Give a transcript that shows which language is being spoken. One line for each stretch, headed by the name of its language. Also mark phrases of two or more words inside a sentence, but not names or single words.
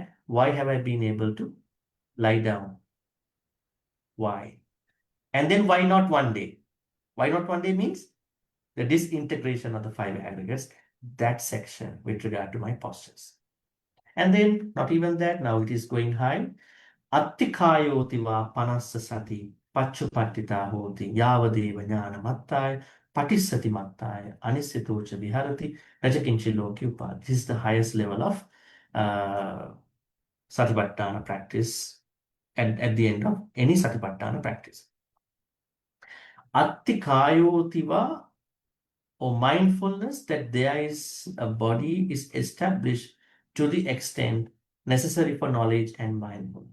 English: Why have I been able to lie down? Why? And then why not one day? Why not one day means the disintegration of the five aggregates, that section with regard to my postures. And then not even that, now it is going high.
Pali: Attikayotiva panassa sati pachupattita hoti yavadeva jnana mattaya patissati mattaya anisitocha viharati rajakinchi loki upad.
English: This is the highest level of Satipaṭṭhāna practice at the end of any Satipaṭṭhāna practice. Attikayotiva, or mindfulness that there is a body is established to the extent necessary for knowledge and mindfulness.